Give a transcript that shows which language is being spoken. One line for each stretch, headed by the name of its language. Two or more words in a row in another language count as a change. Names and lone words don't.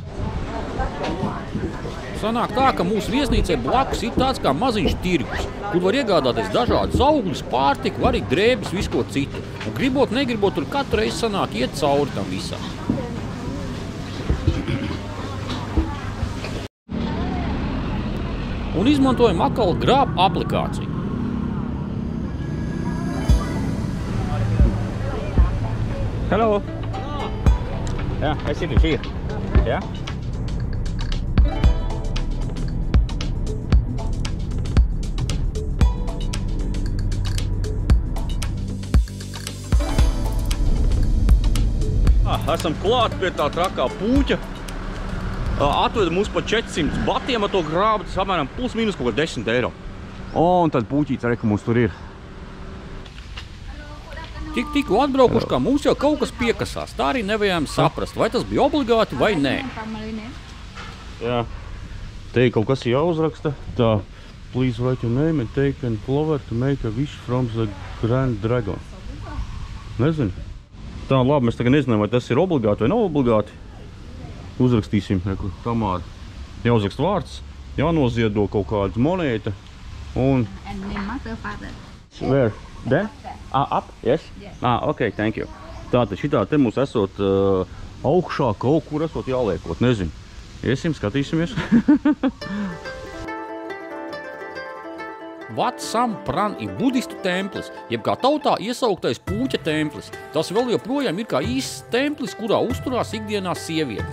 Latvian: Sanāk tā, ka mūsu viesnīcai blakus ir tāds kā maziņš tirgus, kur var iegādāties dažādas augļus, pārtiku, arī drēbes, visu ko citu. Un gribot, negribot, tur katru reizi sanāk iet cauri tam visam. Un izmantojam atkal grābu aplikāciju.
English: Hello! Yeah, I sit here. Yeah?
Latvian: Esam klāt pie tā trakā Pūķa. Atveda mūs pa 400 batiem ar to grābu, tas apmēram plus mīnus kaut kā 10 eiro. Un tad Pūķīts arī, ka mums tur ir. Tikko atbraukuši, kā mums jau kaut kas piekasās. Tā arī nevajām saprast, vai tas bija obligāti vai nē. Jā. Te kaut kas jāuzraksta. Tā,
English: please write your name and take a flower to make a wish from the Grand Dragon.
Latvian: Nezinu. Tā, labi, mēs tagad nezinām, vai tas ir obligāti vai nav obligāti. Uzrakstīsim, Tamāra. Jāuzrakst vārds, jānoziedo kaut kāda monēta un...
English: And name mother, father. Where? There? Up? Yes? Yes. Okay, thank you.
Latvian: Tātad šitā te mums esot augšā kaut kur esot jāliekot, nezinu. Iesim, skatīsimies. Wat Sam Pran ir budistu templis, jeb kā tautā iesauktais Pūķa templis. Tas vēl joprojām ir kā īsts templis, kurā uzturās ikdienā sievietes.